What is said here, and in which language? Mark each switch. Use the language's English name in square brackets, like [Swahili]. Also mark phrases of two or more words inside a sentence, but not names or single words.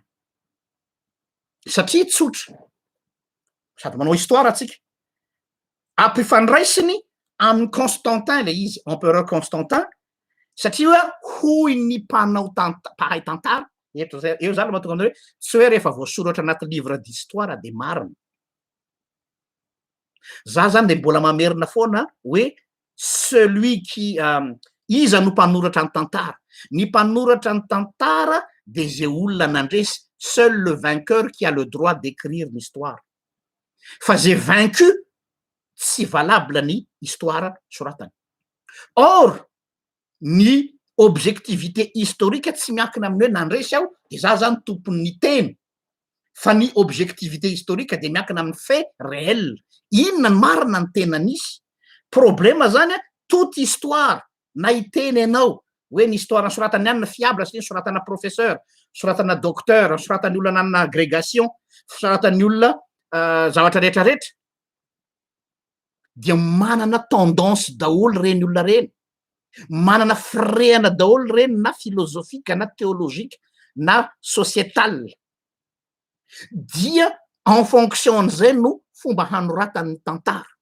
[Malagasy] Satria tsotra, sady manao histoire atsika. Ampifandraisiny amin'ny Constantin le izy, empereur Constantin, satria hoy ny mpanao mpahay tantara, eo zany mahatonga an'ireo hoe tsy hoe rehefa voasoratra anaty [French] livre d'histoire [Malagasy] de marina. Za zany de mbola mamerina foana hoe [French] celui qui [Malagasy] iza no mpanoratra ny tantara. Ny mpanoratra ny tantara de zay olona nandresy, [French] seul le vainqueur qui a le droit d'écrire l'histoire. [Malagasy] Fa zay vaincu tsy valable ny histoire soratany. Or ny [French] objectivité historique [Malagasy] tsy miankina amin'ny hoe nandresy aho de za zany tompon'ny teny, fa ny [French] objectivité historique [Malagasy] de miankina amin'ny [French] fait réel. [Malagasy] Inona ny marina ny tenanisy? Problema zany [French] a toute histoire [Malagasy] na iteny ianao hoe ny histoire nosoratany any na fiable sy soratana professeur, soratana docteur, soratany olona nanana agrégation, soratany olona zavatra rehetrarehetra, dia manana tendance daholo reny olona reny, manana firehana daholo reny na filozofika na théologique na sociétal, dia [French] en fonction [Malagasy] an'izay no fomba hanoratany tantara.